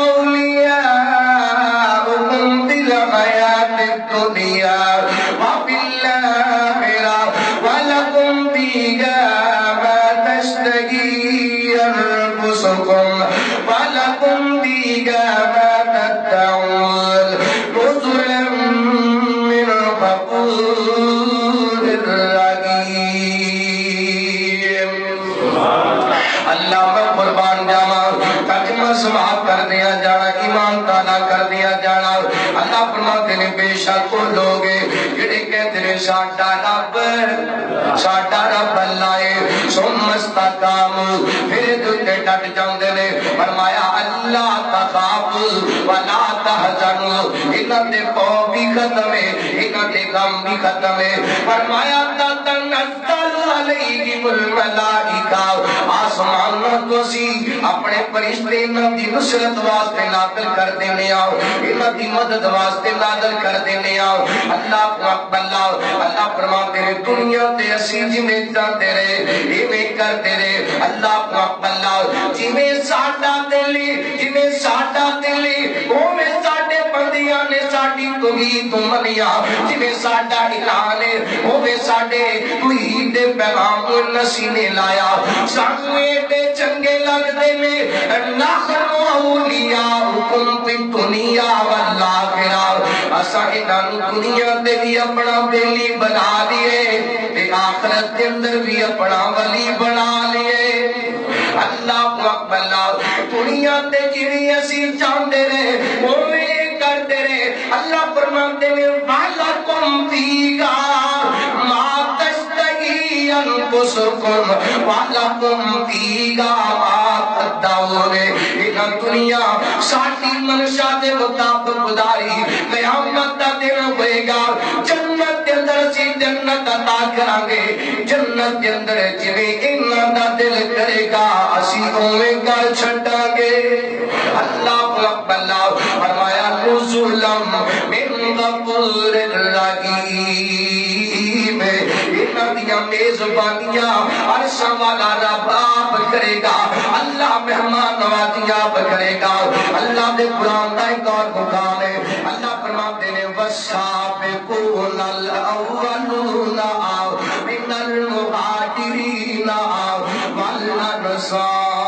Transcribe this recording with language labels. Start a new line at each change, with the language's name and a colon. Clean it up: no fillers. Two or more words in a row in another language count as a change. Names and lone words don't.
Arabic: أولياؤكم في الحياة الدنيا وفي الآخرة ولكم فيها ما تشتهي أنفسكم ولكم فيها ما تدعون نزلا من غفور رحيم
Punjabi: اللہ میں قربان جاواں ترجمہ سماعت کر دیا جانا ایمان تالا کر دیا جانا اللہ فرماتے نے بے شک وہ لوگ جڑے کہتے ہیں ساڈا رب اللہ ہے
Arabic: ثم استقاموا
Punjabi: پھر تے ڈٹ جاندے نے فرمایا اللہ
Arabic: تخاف ولا تحزنوا
Punjabi: انہاں دے خوف بھی ختم ہے انہاں دے غم بھی ختم ہے فرمایا
Arabic: تنزل علیہم الملائکہ
Punjabi: آسمان تو سی اپنے فرشتے انہاں دی نصرت واسطے نازل کر دینے آؤ انہاں دی مدد واسطے نازل کر دینے آؤ اللہ اللہ فرماتے ہیں دنیا تے اسی جویں چاہتے رہے ایویں کرتے رہے اللہ جویں ساڈا دل اوویں ساڈے بندیاں نے ساڈی توحید تو منیا جویں ساڈا اعلان ہے اوویں ساڈے توحید دے پیغام کو نسینے لایا سانوں ایڈے چنگے لگدے نے
Arabic: ناخن اولیاءکم فی الدنیا والآخرہ
Punjabi: اساں انہاں دنیا تے بھی اپنا بیلی بنا لیے تے آخرت کے اندر بھی اپنا ولی بنا لیے
Arabic: اللہ اکبر
Punjabi: دنیا تے جڑی اسی چاہندے رہے اوویں کرتے رہے اللہ فرماتے ہیں وَلَكُمْ
Arabic: فِيهَا مَا تَشْتَهِي أَنفُسُكُمْ وَلَكُمْ فِيهَا مَا تَدَّعُونَ
Punjabi: انہاں دنیا ساڈی منشا دے مطابق گزاری قیامت دا دن ہوئے گا جنت دے اندر سی جنت عطا کران گے جنت دے اندر جویں انہاں دا دل کرے گا اسی اوویں کر چھڈاں گے
Arabic: اللہ اکبر
Punjabi: فرمایا
Arabic: نزلم من غفور
Punjabi: رحیم انہاں دیاں میزبانیاں عرش والا رب آپ کرے گا اللہ مہمان نوازیاں آپ کرے گا اللہ دے قرآن دا ایک اور مقام ہے اللہ فرماتے ہیں
Arabic: والسابقون الاولون من المہاجرین والانصار